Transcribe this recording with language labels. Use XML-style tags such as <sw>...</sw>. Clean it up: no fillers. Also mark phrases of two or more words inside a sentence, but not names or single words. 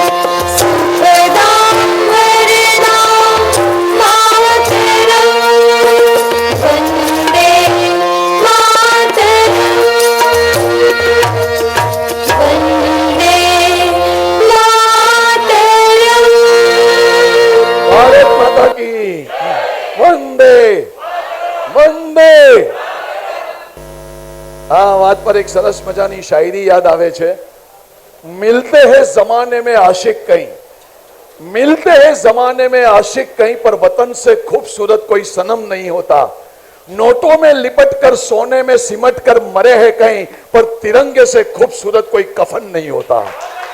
<sa>सुखदां वरदां मातरम्. वन्दे मातरम्. वन्दे मातरम्.</sa> <hi>भारत माता की वंदे वंदे.</hi> <gu>આ વાત પર એક સરસ મજાની શાયરી યાદ આવે છે.</gu> <hi>मिलते है जमाने में आशिक कहीं, मिलते हैं जमाने में आशिक कहीं, पर वतन से खूबसूरत कोई सनम नहीं होता. नोटों में लिपट कर सोने में सिमट कर मरे हैं कहीं, पर तिरंगे से खूबसूरत कोई कफन नहीं होता.</hi>